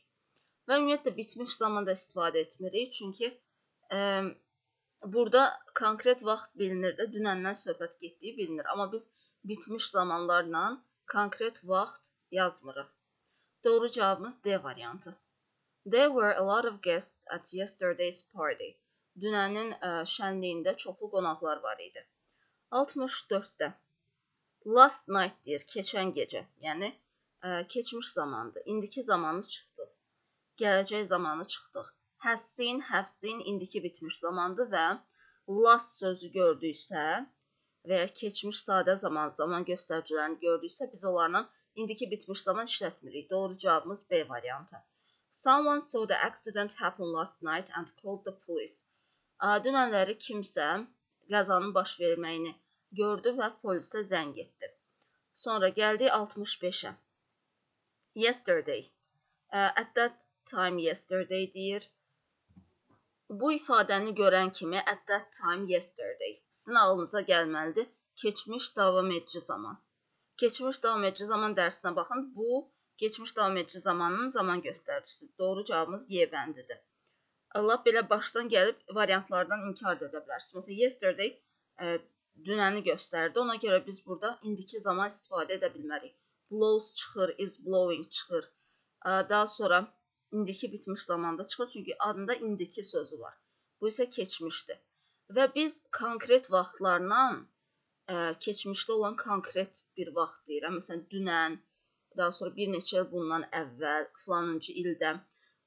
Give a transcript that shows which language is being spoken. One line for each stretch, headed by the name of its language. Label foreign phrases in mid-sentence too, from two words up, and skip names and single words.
Azerbaijani: Və ümumiyyətlə bitmiş zamanda istifadə etmirik. Çünki burada konkret vaxt bilinir də, dünəndən söhbət getdiyi bilinir. Amma biz bitmiş zamanlarla konkret vaxt yazmırıq. Doğru cavabımız D variantı.
English: There were a lot of guests at yesterday's party.
Azerbaijani: Dünənin şənliyində çoxlu qonaqlar var idi. 64-də
English: last night
Azerbaijani: deyir, keçən gecə. Yəni keçmiş zamandır. İndiki zamanı çıxdıq. Gələcək zamanı çıxdıq.
English: Has seen, have seen
Azerbaijani: indiki bitmiş zamandır və last sözü gördüksə və ya keçmiş sadə zaman göstəricilərini gördüksə biz onlarla indiki bitmiş zaman işlətmirik. Doğru cavabımız B variantı.
English: Someone saw the accident happen last night and called the police.
Azerbaijani: Dünənləri kimsə qəzanın baş verməyini gördü və polisə zəng etdi. Sonra gəldi 65-ə. Yesterday.
English: At that time yesterday deyir.
Azerbaijani: Bu ifadəni görən kimi
English: at that time yesterday
Azerbaijani: sizin ağlınıza gəlməlidir. Keçmiş davam edici zaman. Keçmiş davam edici zaman dərsinə baxın. Bu keçmiş davam edici zamanın zaman göstəricisidir. Doğru cavabımız Y bəndidir. Allah belə başdan gəlib variantlardan inkar edə bilərsiniz. Məsələn, yesterday dünəni göstərdi. Ona görə biz burada indiki zaman istifadə edə bilmərik. Blows çıxır,
English: is blowing çıxır.
Azerbaijani: Daha sonra indiki bitmiş zamanda çıxır. Çünki adında indiki sözü var. Bu isə keçmişdir. Və biz konkret vaxtlarla keçmişdə olan konkret bir vaxt deyirəm. Məsələn, dünən, daha sonra bir neçə il bundan əvvəl, filanıncı ildə.